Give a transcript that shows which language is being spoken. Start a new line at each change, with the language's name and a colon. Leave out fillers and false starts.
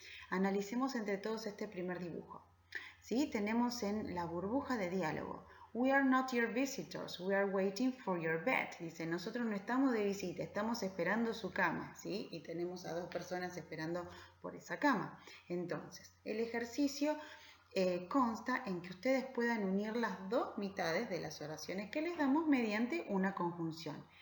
Spanish: Analicemos entre todos este primer dibujo. ¿Sí? Tenemos en la burbuja de diálogo.
English: We are not your visitors, we are waiting for your bed.
Spanish: Dice, nosotros no estamos de visita, estamos esperando su cama, ¿sí? Y tenemos a dos personas esperando por esa cama. Entonces, el ejercicio consta en que ustedes puedan unir las dos mitades de las oraciones que les damos mediante una conjunción.